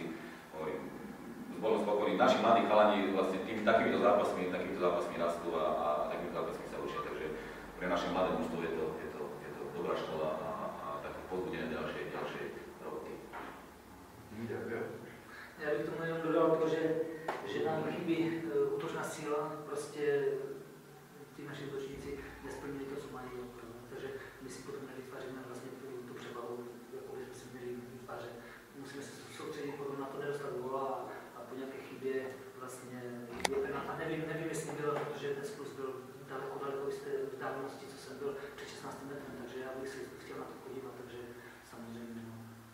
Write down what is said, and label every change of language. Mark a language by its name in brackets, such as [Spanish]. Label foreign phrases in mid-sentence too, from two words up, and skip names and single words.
[Slovak] Bol spokojný. Naši mladí chalani vlastne takýmito zápasmi rastú a takýmito zápasmi sa učia, takže pre naše mladé mužstvo je to dobrá škola a také povzbudené ďalšej roboty. Ďakujem. [Czech] Ja bych tomu jenom dodal to, že nám chybí útočná síla, prostě ti naši útočníci nesplnili to, co mají. Takže my si potom nevytváříme vlastně tu převahu, jako bychom si měli vytvářet. Musíme se soustředit potom na to nedostat góla a po nějaké chybě vlastně a nevím, jestli byl, protože ten skluz byl daleko z té vzdálenosti, co jsem byl před 16 metrem, takže já bych si chtěl na to podívat, takže samozřejmě no.